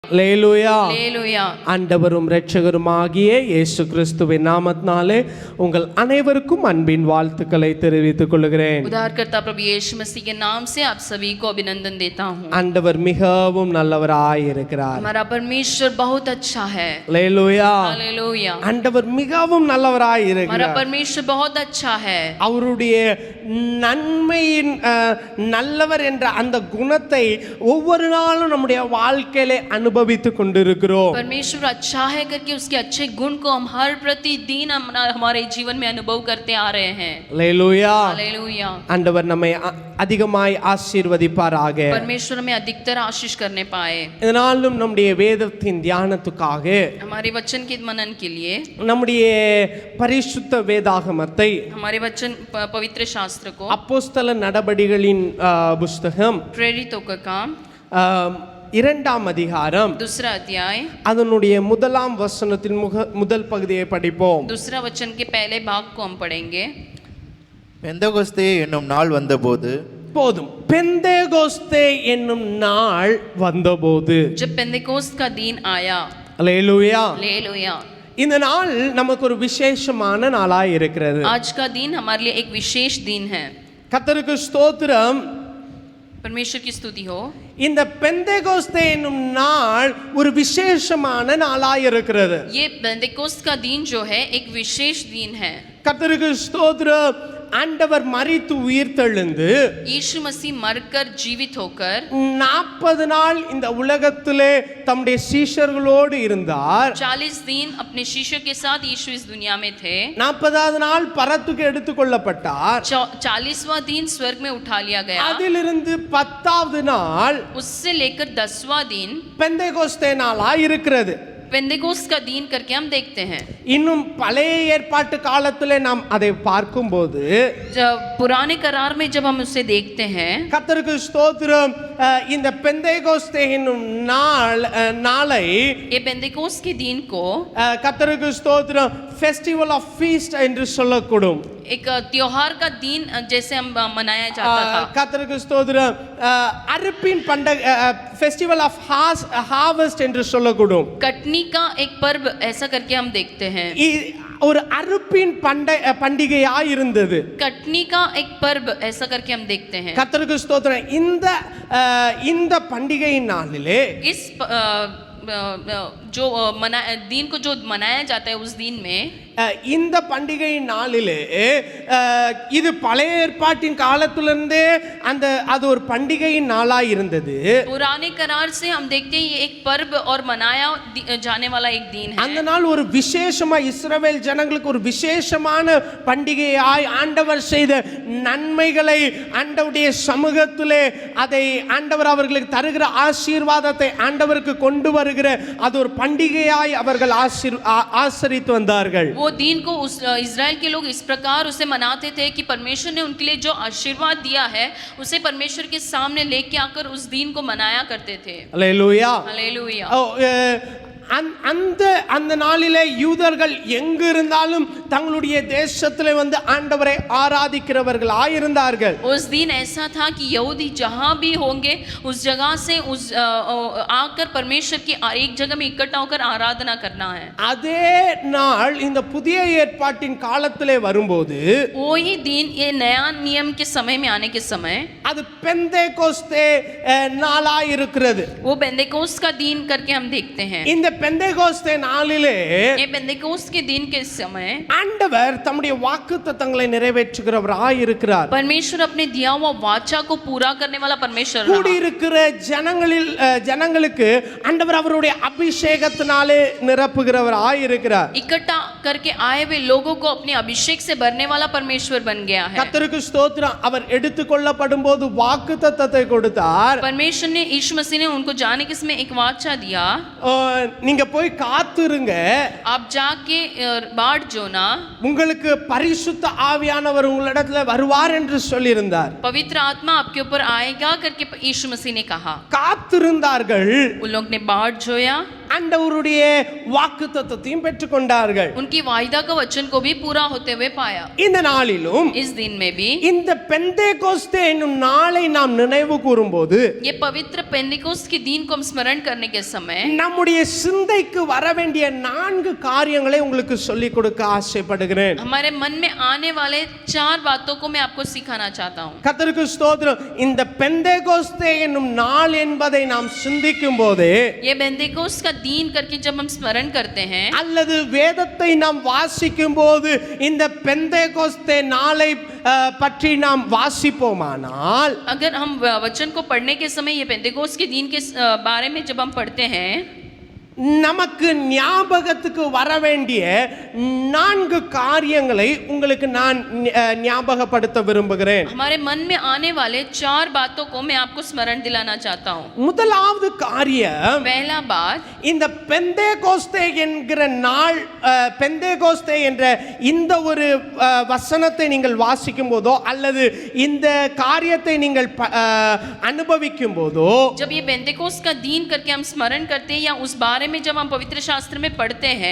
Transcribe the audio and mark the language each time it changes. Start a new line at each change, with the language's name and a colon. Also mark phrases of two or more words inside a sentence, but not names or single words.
Tamil: அல்லேலூயா. அல்லேலூயா. ஆண்டவரும் இரட்சகருமாகிய இயேசு கிறிஸ்துவின் நாமத்தினாலே உங்கள் அனைவருக்கும் அன்பின் வாழ்த்துக்களை தெரிவித்துக் கொள்கிறேன்.
Hindi: उद्धारकर्ता प्रभु यीशु मसीह के नाम से आप सभी को अभिनंदन देता हूँ.
Tamil: ஆண்டவர் மிகவும் நல்லவராய் இருக்கிறார்.
Hindi: हमारा परमेश्वर बहुत अच्छा है.
Tamil: அல்லேலூயா.
Hindi: हालेलुया.
Tamil: ஆண்டவர் மிகவும் நல்லவராய்
Hindi: हमारा
Tamil: இருக்கிறார்.
Hindi: परमेश्वर बहुत अच्छा है.
Tamil: அவருடைய நன்மையின் நல்லவர் என்ற அந்த குணத்தை ஒவ்வொரு நாளும் நம்முடைய வாழ்க்கையிலே அனுபவித்துக் கொண்டிருக்கிறோம்.
Hindi: परमेश्वर अच्छा है करके उसके अच्छे गुण को हम हर प्रतिदिन हमारे जीवन में अनुभव करते आ रहे हैं.
Tamil: அல்லேலூயா.
Hindi: हालेलुया.
Tamil: ஆண்டவர் நம்மை அதிகமாய் ஆசீர்வதிப்பாராக.
Hindi: परमेश्वर हमें अधिकतर आशीष करने पाए.
Tamil: இதனாலும் நம்முடைய வேதத்தின் தியானத்துக்காக
Hindi: हमारे वचन के मनन के लिए
Tamil: நம்முடைய பரிசுத்த வேதாகமத்தை
Hindi: हमारे वचन पवित्र शास्त्र को
Tamil: அப்போஸ்தல நடபடிகளின் புஸ்தகம்
Hindi: प्रेरितों का काम
Tamil: இரண்டாம் அதிகாரம்
Hindi: दूसरा अध्याय
Tamil: அதனுடைய முதலாம் வசனத்தின் முதல் பகுதியை படிப்போம்.
Hindi: दूसरा वचन के पहले भाग को हम पढ़ेंगे.
Tamil: பெந்தகோஸ்தே என்னும் நாள் வந்தபோது போதும். பெந்தேகோஸ்தே என்னும் நாள் வந்தபோது.
Hindi: जब पेंतेकोस्त का दिन आया.
Tamil: அல்லேலூயா.
Hindi: हालेलुया.
Tamil: இந்த நாள் நமக்கு ஒரு விசேஷமான நாளாய் இருக்கிறது.
Hindi: आज का दिन हमारे लिए एक विशेष दिन है.
Tamil: கர்த்தருக்கு ஸ்தோத்திரம்.
Hindi: परमेश्वर की स्तुति हो.
Tamil: இந்த பெந்தேகோஸ்தே என்னும் நாள் ஒரு விசேஷமான நாளாய் இருக்கிறது.
Hindi: ये पेंतेकोस्त का दिन जो है एक विशेष दिन है.
Tamil: கர்த்தருக்கு ஸ்தோத்திரம். ஆண்டவர் மரித்து உயிர்த்தெழுந்து
Hindi: यीशु मसीह मरकर जीवित होकर
Tamil: 40 நாள் இந்த உலகத்திலே தம்முடைய சீஷர்களோடு இருந்தார்.
Hindi: 40 दिन अपने शिष्यों के साथ यीशु इस दुनिया में थे.
Tamil: 40வது நாள் பரத்துக்கு எடுத்துக்கொள்ளப்பட்டார்.
Hindi: 40वां दिन स्वर्ग में उठा लिया गया.
Tamil: அதிலிருந்து 10வது நாள்
Hindi: उससे लेकर 10वां दिन
Tamil: பெந்தேகோஸ்தே நாளாய் இருக்கிறது.
Hindi: पेंतेकोस्त का दिन करके हम देखते हैं.
Tamil: இன்னும் பழைய ஏற்பாட்டு காலத்திலே நாம் அதை பார்க்கும்போது
Hindi: जब पुराने करार में जब हम उसे देखते हैं,
Tamil: கர்த்தருக்கு ஸ்தோத்திரம். இந்த பெந்தேகோஸ்தே என்னும் நாளை
Hindi: ये पेंतेकोस्त के दिन को
Tamil: கர்த்தருக்கு ஸ்தோத்திரம்
English: festival of feast
Tamil: என்று சொல்லக்கூடும்.
Hindi: एक त्योहार का दिन जैसे हम मनाया जाता था.
Tamil: கர்த்தருக்கு ஸ்தோத்திரம் அறுப்பின் பண்டிகை
English: festival of harvest
Tamil: என்று சொல்லக்கூடும்.
Hindi: कटनी का एक पर्व ऐसा करके हम देखते हैं.
Tamil: ஒரு அறுப்பின் பண்டிகையாய் இருந்தது.
Hindi: कटनी का एक पर्व ऐसा करके हम देखते हैं.
Tamil: கர்த்தருக்கு ஸ்தோத்திரம். இந்த பண்டிகையின் நாளிலே
Hindi: इस जो दिन को जो मनाया जाता है उस दिन में
Tamil: இந்த பண்டிகையின் நாளிலே இது பழைய ஏற்பாட்டின் காலத்திலிருந்தே அது ஒரு பண்டிகையின் நாளாய் இருந்தது.
Hindi: पुराने करार से हम देखते हैं ये एक पर्व और मनाया जाने वाला एक दिन है.
Tamil: அந்த நாள் ஒரு விசேஷமா இஸ்ரவேல் ஜனங்களுக்கு ஒரு விசேஷமான பண்டிகையாய் ஆண்டவர் செய்த நன்மைகளை ஆண்டவருடைய சமூகத்திலே அதை ஆண்டவர் அவர்களுக்கு தருகிற ஆசீர்வாதத்தை ஆண்டவருக்கு கொண்டு வருகிற அது ஒரு பண்டிகையாய் அவர்கள் ஆசரித்து வந்தார்கள்.
Hindi: वो दिन को उस इज़राइल के लोग इस प्रकार उसे मनाते थे कि परमेश्वर ने उनके लिए जो आशीर्वाद दिया है उसे परमेश्वर के सामने लेके आकर उस दिन को मनाया करते थे.
Tamil: அல்லேலூயா.
Hindi: हालेलुया.
Tamil: அந்த நாளிலே யூதர்கள் எங்கு இருந்தாலும் தங்களுடைய தேசத்திலே வந்து ஆண்டவரை ஆராதிக்கிறவர்கள் ஆயிருந்தார்கள்.
Hindi: उस दिन ऐसा था कि यहूदी जहां भी होंगे उस जगह से उस आकर परमेश्वर की एक जगह में इकट्ठा होकर आराधना करना है.
Tamil: அதே நாள் இந்த புதிய ஏற்பாட்டின் காலத்திலே வரும்போது
Hindi: वही दिन ये नया नियम के समय में आने के समय
Tamil: அது பெந்தேகோஸ்தே நாளாய் இருக்கிறது.
Hindi: वो पेंतेकोस्त का दिन करके हम देखते हैं.
Tamil: இந்த பெந்தேகோஸ்தே நாளிலே
Hindi: ये पेंतेकोस्त के दिन के समय
Tamil: ஆண்டவர் தம்முடைய வாக்குத்தத்தங்களை நிறைவேற்றுகிறவராய் இருக்கிறார்.
Hindi: परमेश्वर अपने दिया हुआ वाचा को पूरा करने वाला परमेश्वर रहा.
Tamil: கூடியிருக்கிற ஜனங்களுக்கு ஆண்டவர் அவருடைய அபிஷேகத்தினாலே நிரப்புகிறவராய் இருக்கிறார்.
Hindi: इकट्ठा करके आए हुए लोगों को अपने अभिषेक से भरने वाला परमेश्वर बन गया है.
Tamil: கர்த்தருக்கு ஸ்தோத்திரம். அவர் எடுத்துக்கொள்ளப்படும் போது வாக்குத்தத்தத்தை கொடுத்தார்.
Hindi: परमेश्वर ने यीशु मसीह ने उनको जाने के समय एक वाचा दिया.
Tamil: நீங்க போய் காத்துருங்க.
Hindi: आप जाके बाट जोना.
Tamil: உங்களுக்கு பரிசுத்த ஆவியானவர் உங்களிடத்துல வருவார் என்று சொல்லியிருந்தார்.
Hindi: पवित्र आत्मा आपके ऊपर आएगा करके यीशु मसीह ने कहा.
Tamil: காத்திருந்தார்கள்.
Hindi: उन लोग ने बाट जोया.
Tamil: ஆண்டவருடைய வாக்குத்தத்தத்தையும் பெற்றுக்கொண்டார்கள்.
Hindi: उनकी वायदा का वचन को भी पूरा होते हुए पाया.
Tamil: இந்த நாளிலும்
Hindi: इस दिन में भी
Tamil: இந்த பெந்தேகோஸ்தே என்னும் நாளை நாம் நினைவு கூறும்போது
Hindi: ये पवित्र पेंटिकोस्ट के दिन को हम स्मरण करने के समय
Tamil: நம்முடைய சிந்தைக்கு வர வேண்டிய 4 காரியங்களை உங்களுக்கு சொல்லிக் கொடுக்க ஆசைப்படுகிறேன்.
Hindi: हमारे मन में आने वाले 4 बातों को मैं आपको सिखाना चाहता हूँ.
Tamil: கர்த்தருக்கு ஸ்தோத்திரம். இந்த பெந்தேகோஸ்தே என்னும் நாள் என்பதை நாம் சிந்திக்கும் போது
Hindi: ये पेंटिकोस्ट का दिन करके जब हम स्मरण करते हैं
Tamil: அல்லது வேதத்தை நாம் வாசிக்கும் போது இந்த பெந்தேகோஸ்தே நாளை பற்றி நாம் வாசிப்போமானால்
Hindi: अगर हम वचन को पढ़ने के समय ये पेंटिकोस्ट के दिन के बारे में जब हम पढ़ते हैं
Tamil: நமக்கு ஞாபகத்துக்கு வர வேண்டிய 4 காரியங்களை உங்களுக்கு நான் ஞாபகப்படுத்த விரும்புகிறேன்.
Hindi: हमारे मन में आने वाले 4 बातों को मैं आपको स्मरण दिलाना चाहता हूँ.
Tamil: முதலாவது காரியம்,
Hindi: पहला बात,
Tamil: இந்த பெந்தேகோஸ்தே என்கிற நாள், பெந்தேகோஸ்தே என்ற இந்த ஒரு வசனத்தை நீங்கள் வாசிக்கும் போதோ அல்லது இந்த காரியத்தை நீங்கள் அனுபவிக்கும் போதோ
Hindi: जब ये पेंटिकोस्ट का दिन करके हम स्मरण करते हैं या उस बारे में जब हम पवित्र शास्त्र में पढ़ते हैं